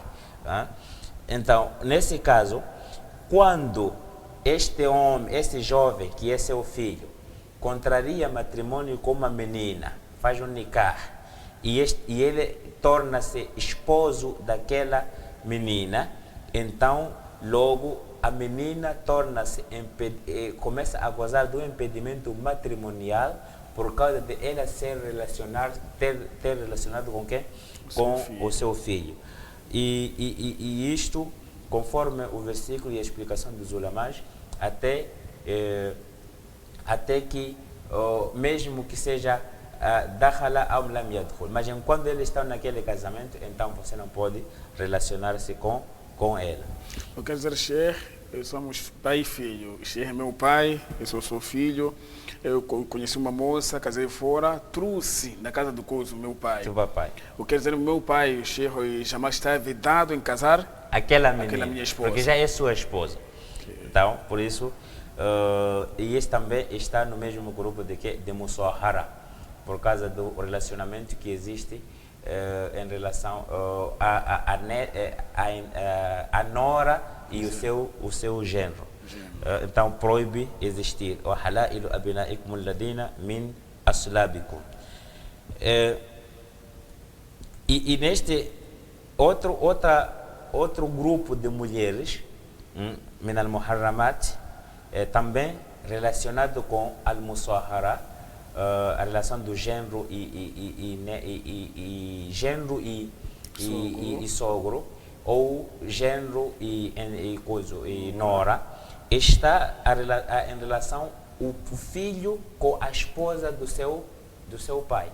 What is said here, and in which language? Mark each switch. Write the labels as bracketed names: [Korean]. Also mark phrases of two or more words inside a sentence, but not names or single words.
[Portuguese] Então, nesse caso, quando este homem, este jovem que é seu filho, contraria matrimônio com uma menina, faz um nikah, e ele torna-se esposo daquela menina, então logo a menina começa a gozar do impedimento matrimonial por causa de ela ter relacionado com quem? Com o seu filho. E isto, conforme o versículo e a explicação dos ulamás, até que, mesmo que seja [Arabic] دخل أو لم يدخل, [Portuguese] mas enquanto eles estão naquele casamento, então você não pode relacionar-se com ela. Eu quero dizer, Sheikh, somos pai e filho. Sheikh é meu pai, eu sou seu filho. Eu conheci uma moça, casei fora, trouxe na casa do coso meu pai. Seu papai. Eu quero dizer, meu pai, Sheikh, jamais está vedado em casar aquela minha esposa. Porque já é sua esposa. Então, por isso, e este também está no mesmo grupo de Musahara, por causa do relacionamento que existe em relação a nora e o seu genro. Então proíbe existir. [Arabic] وَحَلَائِلُ أَبْنَائِكُمُ الَّذِينَ مِنْ أَصْلَابِكُمْ. [Portuguese] E neste outro grupo de mulheres, [Arabic] من المحرمات, [Portuguese] também relacionado com al-musahara, a relação do genro genro e sogro, ou genro e nora. está em relação o filho com a esposa do seu pai.